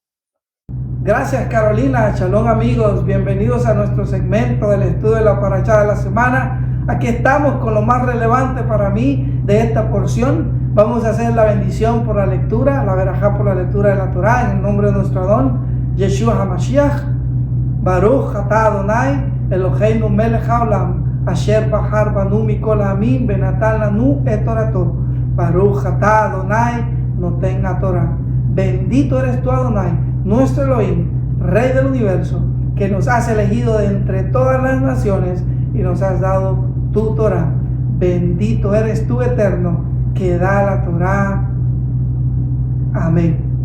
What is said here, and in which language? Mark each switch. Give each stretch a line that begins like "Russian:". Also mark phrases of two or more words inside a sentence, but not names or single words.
Spanish: Gracias, Carolina. Shalom, amigos. Bienvenidos a nuestro segmento del estudio de la parashá de la semana. Aquí estamos con lo más relevante para mí de esta porción. Vamos a hacer la bendición por la lectura, la verajá por la lectura de la Torá, en el nombre de nuestro Adón, Yeshua HaMashiach.
Hebrew: ברוך אתה אדני אלהינו מלך העולם אשר בחר בנו מכל העמים ונתן לנו את תורתו. ברוך אתה אדני נותן תורה.
Spanish: Bendito eres tú, Adonai, nuestro Elohim, Rey del universo, que nos has elegido de entre todas las naciones y nos has dado tu Torah. Bendito eres tú, Eterno, que da la Torá. Amén.